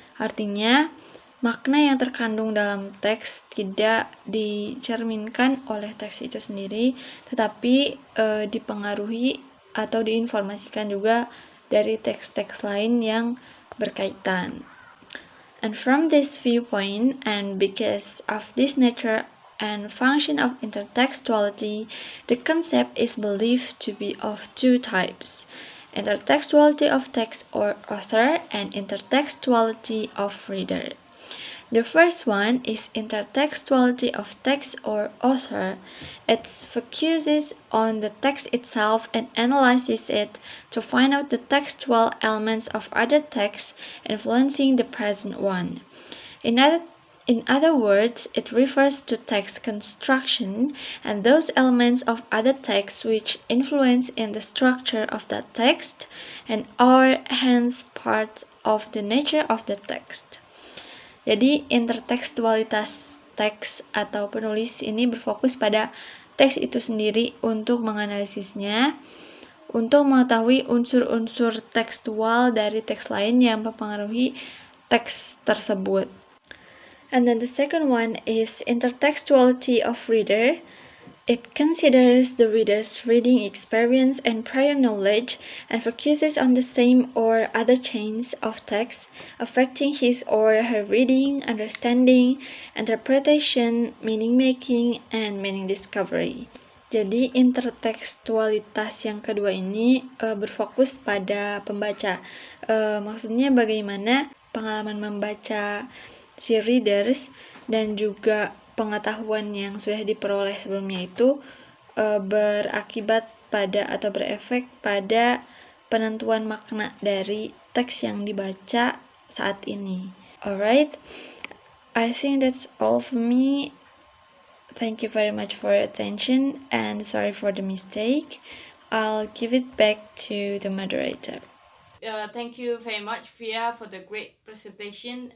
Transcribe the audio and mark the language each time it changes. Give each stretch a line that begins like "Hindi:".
Indonesian: Artinya, makna yang terkandung dalam teks tidak dicerminkan oleh teks itu sendiri, tetapi dipengaruhi atau diinformasikan juga dari teks-teks lain yang berkaitan.
English: And from this viewpoint, and because of this nature and function of intertextuality, the concept is believed to be of two types: intertextuality of text or author and intertextuality of reader. The first one is intertextuality of text or author. It focuses on the text itself and analyzes it to find out the textual elements of other texts influencing the present one. In other words, it refers to text construction and those elements of other texts which influence in the structure of that text and are hence parts of the nature of the text.
Indonesian: Jadi, intertekstualitas teks atau penulis ini berfokus pada teks itu sendiri untuk menganalisisnya, untuk mengetahui unsur-unsur tekstual dari teks lain yang mempengaruhi teks tersebut.
English: And then the second one is intertextuality of reader. It considers the reader's reading experience and prior knowledge and focuses on the same or other chains of text affecting his or her reading, understanding, interpretation, meaning making, and meaning discovery.
Indonesian: Jadi intertekstualitas yang kedua ini berfokus pada pembaca. Maksudnya bagaimana pengalaman membaca si readers dan juga pengetahuan yang sudah diperoleh sebelumnya itu berakibat pada atau berefek pada penentuan makna dari teks yang dibaca saat ini.
English: Alright, I think that's all for me. Thank you very much for your attention and sorry for the mistake. I'll give it back to the moderator. Thank you very much, Fia, for the great presentation.